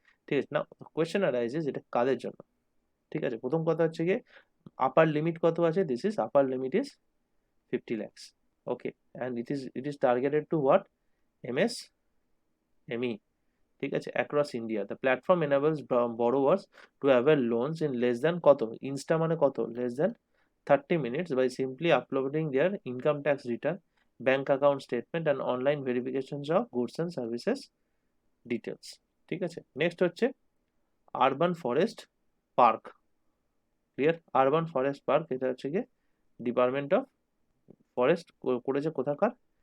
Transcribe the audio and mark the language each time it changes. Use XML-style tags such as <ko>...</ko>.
<bn>ঠিক আছে, না কোয়েশ্চেন অ্যারাইজেস এটা কাদের জন্য? ঠিক আছে, প্রথম কথা হচ্ছে গিয়ে আপার লিমিট কত আছে?</bn> <en>This is upper limit is 50 lakhs। Okay, and it is targeted to what? MSME।</en> <bn>ঠিক আছে,</bn> <en>Across India. The platform enables borrowers to avail loans in less than কত?</en> <bn>ইনস্টা মানে কত?</bn> <en>Less than 30 minutes by simply uploading their income tax return, bank account statement and online verifications of goods and services details।</en> <bn>ঠিক আছে, next হচ্ছে urban forest park. Clear? Urban forest park, এটা হচ্ছে গিয়ে department of forest করেছে কোথাকার?</bn>